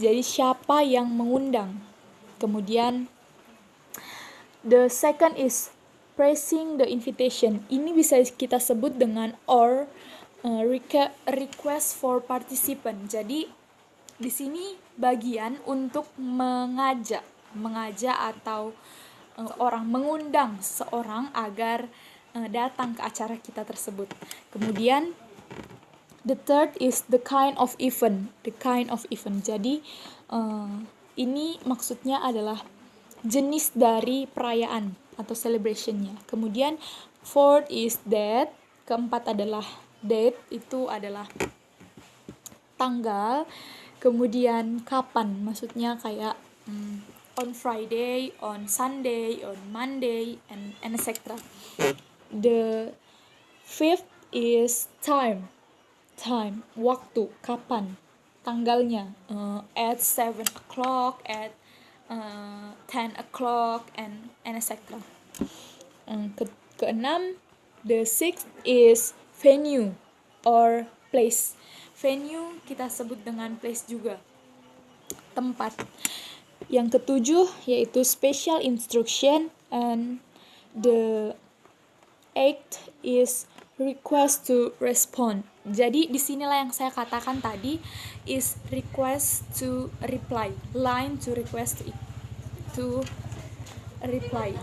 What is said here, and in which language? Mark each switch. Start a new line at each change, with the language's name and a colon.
Indonesian: Jadi siapa yang mengundang. Kemudian
English: the second is praising the invitation.
Indonesian: Ini bisa kita sebut dengan
English: or request for participant.
Indonesian: Jadi di sini bagian untuk mengajak atau orang mengundang seorang agar datang ke acara kita tersebut. Kemudian
English: the third is the kind of event.
Indonesian: Jadi ini maksudnya adalah jenis dari perayaan atau celebrationnya. Kemudian
English: fourth is date.
Indonesian: Keempat adalah date, itu adalah tanggal. Kemudian kapan, maksudnya kayak
English: on Friday, on Sunday, on Monday, and etc. The fifth is time. time,
Indonesian: waktu, kapan, tanggalnya,
English: at 7 o'clock, at 10 o'clock, and etc.
Indonesian: Keenam,
English: the sixth is venue or place.
Indonesian: Venue kita sebut dengan place juga, tempat. Yang ketujuh yaitu
English: special instruction, and the eighth is request to respond.
Indonesian: Jadi disinilah yang saya katakan tadi
English: is request to reply, line to request to reply.